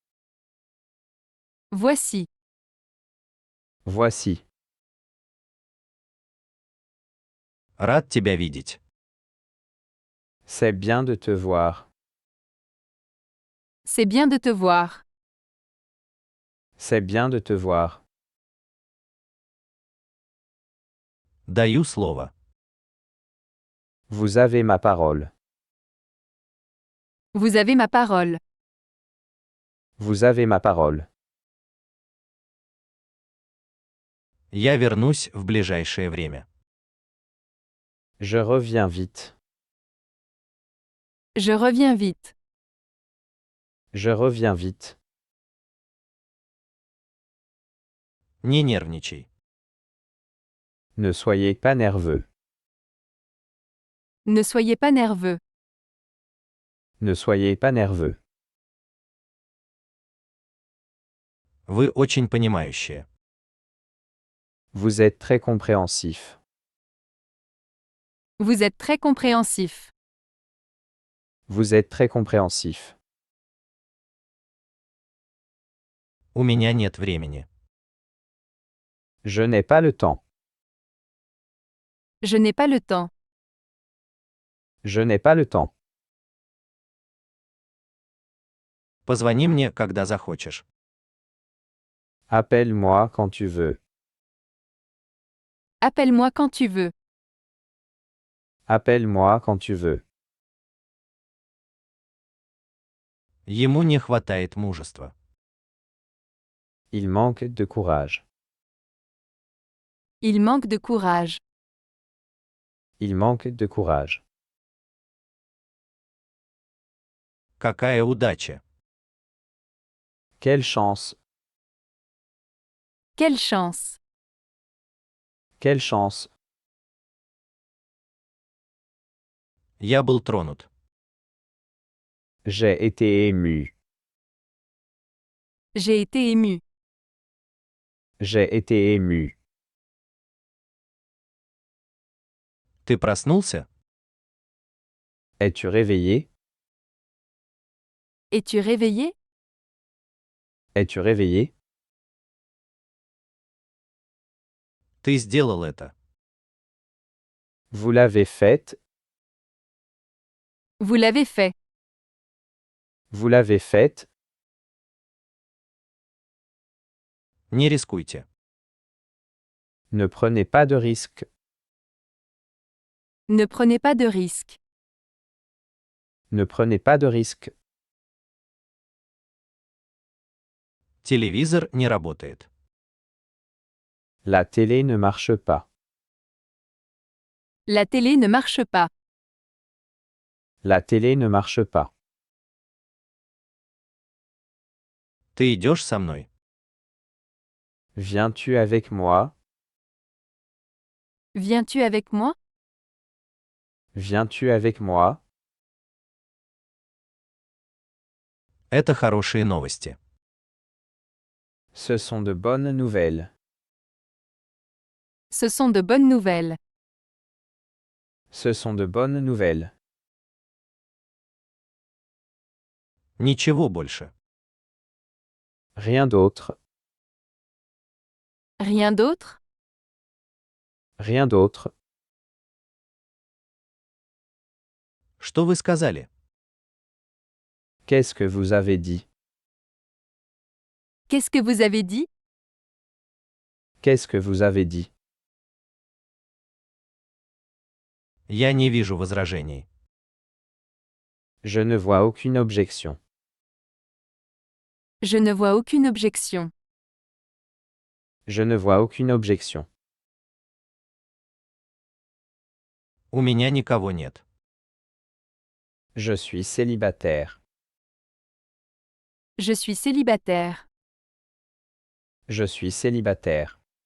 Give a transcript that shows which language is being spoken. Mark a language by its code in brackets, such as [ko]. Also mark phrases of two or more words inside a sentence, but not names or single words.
[fr] Voici. Voici. [ru] Рад тебя видеть. [fr] C'est bien de te voir. C'est bien de te voir. C'est bien de te voir. [ru] Даю слово. [fr] Vous avez ma parole. Vous avez ma parole. Vous avez ma parole. [ru] Я вернусь в ближайшее время. [fr] Je reviens vite. Je reviens vite. Je reviens vite. [ru] Не нервничай. [fr] Ne soyez pas nerveux. Ne soyez pas nerveux. Ne soyez pas nerveux. [ru] Вы очень понимающие. [fr] Vous êtes très compréhensif. Vous êtes très compréhensif. Vous êtes très compréhensif. [ru] У меня нет времени. [fr] Je n'ai pas le temps. Je n'ai pas le temps. Je n'ai pas le temps. [ru] Позвони мне, когда захочешь. [fr] Appelle-moi quand tu veux. Appelle-moi quand tu veux. Appelle-moi quand tu veux. [ru] Ему не хватает мужества. [fr] Il manque de courage. Il manque de courage. Il manque de courage. [ru] Какая удача. [fr] Quelle chance. Quelle chance. Quelle chance. [ru] Я был тронут. [fr] J'ai été ému. J'ai été ému. J'ai été ému. [ru] Ты проснулся? [fr] Es-tu réveillé? Es-tu réveillé? Es-tu réveillé? [ru] Ты сделал это. [fr] Vous l'avez faite. Vous l'avez fait. Vous l'avez faite. [ru] Не рискуйте. [fr] Ne prenez pas de risques. Ne prenez pas de risques. Ne prenez pas de risques. [ru] Телевизор не работает. [fr] La télé ne marche pas. La télé ne marche pas. La télé ne marche pas. [ru] Ты идешь со мной? [fr] Viens-tu avec moi? Viens-tu avec moi? Viens-tu avec moi? [ru] Это хорошие новости. [fr] Ce sont de bonnes nouvelles. Ce sont de bonnes nouvelles. Ce sont de bonnes nouvelles. [ru] Ничего больше. [fr] Rien d'autre. Rien d'autre? Rien d'autre. [ru] Что вы сказали? [fr] Qu'est-ce que vous avez dit? Qu'est-ce que vous avez dit? Qu'est-ce que vous avez dit? [ru] Я не вижу возражений. [fr] Je ne vois aucune objection. Je ne vois aucune objection. Je ne vois aucune objection. [ru] У меня никого нет. [fr] Je suis célibataire. Je suis célibataire. Je suis célibataire.